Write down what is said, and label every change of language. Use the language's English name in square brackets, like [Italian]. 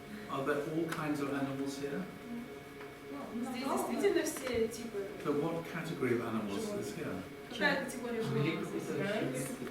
[English] Are there all kinds of animals here? [Russian] Здесь действительно все типы. [English] So what category of animals is here? [Russian] Какая категория животных здесь?